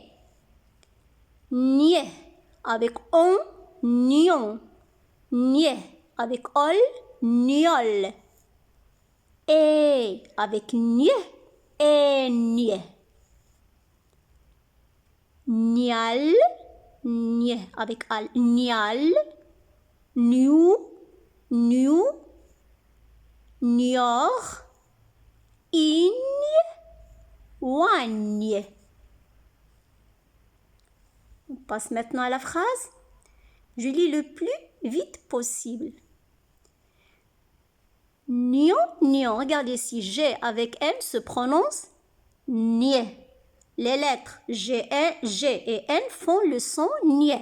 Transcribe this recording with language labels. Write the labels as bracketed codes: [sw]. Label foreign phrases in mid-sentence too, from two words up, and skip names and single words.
[fr] Nié avec on, nion. Nié avec ol, niol. Et avec nié, et nié. Nial, nié avec al, nial. Niou, niou. Nior, igne, Wagne. On passe maintenant à la phrase. Je lis le plus vite possible. Nion, nion. Regardez ici, G avec N se prononce nie. Les lettres G et N font le son nie.